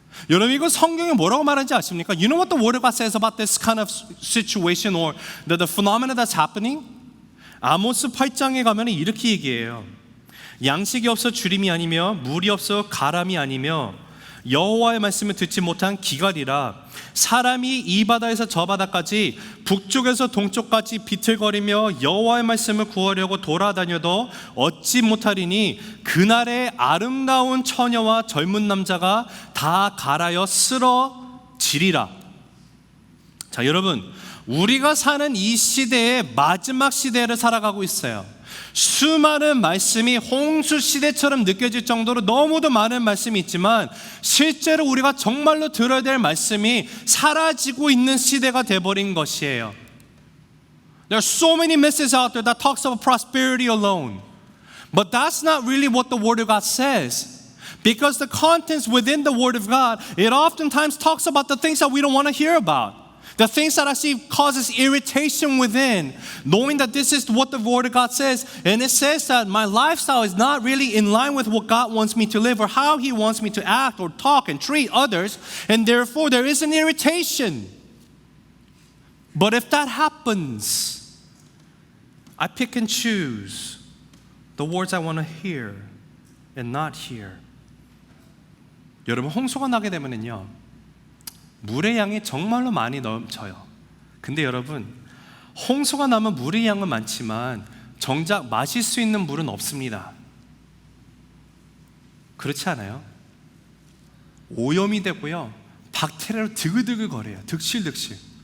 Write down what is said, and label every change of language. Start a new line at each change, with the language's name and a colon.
Korean: 여러분 이거 성경이 뭐라고 말하는지 아십니까?
English: You know what the Word of God says about this kind of situation or the phenomena that's happening?
Korean: 아모스 8장에 가면 이렇게 얘기해요. 양식이 없어 주림이 아니며 물이 없어 가람이 아니며 여호와의 말씀을 듣지 못한 기갈이라. 사람이 이 바다에서 저 바다까지 북쪽에서 동쪽까지 비틀거리며 여호와의 말씀을 구하려고 돌아다녀도 얻지 못하리니 그날의 아름다운 처녀와 젊은 남자가 다 갈아여 쓰러지리라. 자, 여러분 우리가 사는 이 시대의 마지막 시대를 살아가고 있어요. 수많은 말씀이 홍수 시대처럼 느껴질 정도로 너무도 많은 말씀이 있지만 실제로 우리가 정말로 들어야 될 말씀이 사라지고 있는 시대가 돼버린 것이에요.
English: There are so many messages out there that talks about prosperity alone, but that's not really what the Word of God says. Because the contents within the Word of God, it oftentimes talks about the things that we don't want to hear about. The things that actually causes irritation within, knowing that this is what the Word of God says, and it says that my lifestyle is not really in line with what God wants me to live or how He wants me to act or talk and treat others, and therefore there is an irritation. But if that happens, I pick and choose the words I want to hear and not hear.
Korean: 여러분 홍수가 나게 되면은요, 물의 양이 정말로 많이 넘쳐요. 근데 여러분 홍수가 나면 물의 양은 많지만 정작 마실 수 있는 물은 없습니다. 그렇지 않아요? 오염이 되고요, 박테리아로 드글드글 거려요. 득실득실.